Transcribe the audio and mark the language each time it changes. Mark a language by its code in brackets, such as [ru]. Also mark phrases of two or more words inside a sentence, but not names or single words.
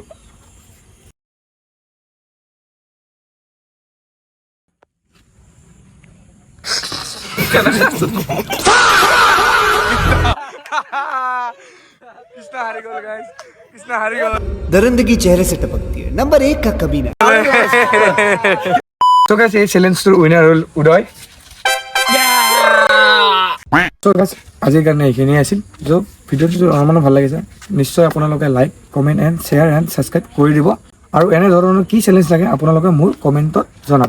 [hi] दरिंदगी चेहरे से टपकती है। नंबर 1 का कमीना। [en] so guys [as] এই চেলেঞ্জটোৰ উইনাৰ হ'ল উদয়। [en] so guys [as] আজিৰ কাৰণে এইখিনিয়ে আছিল। য'ত ভিডিঅ'টো আমাৰ ভাল লাগিছে নিশ্চয় আপোনালোকে [en] like comment and share and subscribe [as] কৰি দিব আৰু এনেধৰণৰ কি চেলেঞ্জ লাগে আপোনালোকে মোৰ কমেণ্টত জনাব।